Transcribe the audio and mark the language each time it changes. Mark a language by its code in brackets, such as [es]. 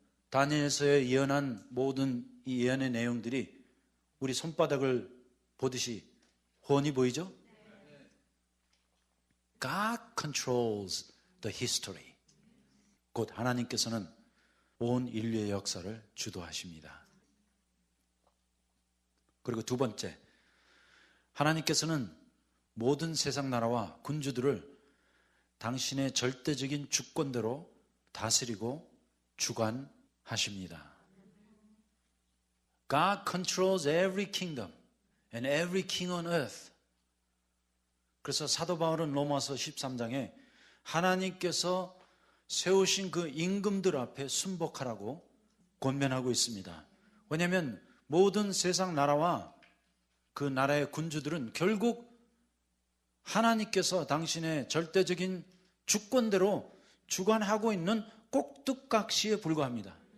[ko] 다니엘서에 예언한 모든 이 예언의 내용들이 우리 손바닥을 보듯이 훤히 보이죠? [en] God controls the history. [ko] 곧 하나님께서는 온 인류의 역사를 주도하십니다. 그리고 두 번째, 하나님께서는 모든 세상 나라와 군주들을 당신의 절대적인 주권대로 다스리고 주관하십니다. [en] God controls every kingdom and every king on earth. [ko] 그래서 사도 바울은 로마서 13장에 하나님께서 세우신 그 임금들 앞에 순복하라고 권면하고 있습니다. 왜냐하면 모든 세상 나라와 그 나라의 군주들은 결국 하나님께서 당신의 절대적인 주권대로 주관하고 있는 꼭두각시에 불과합니다.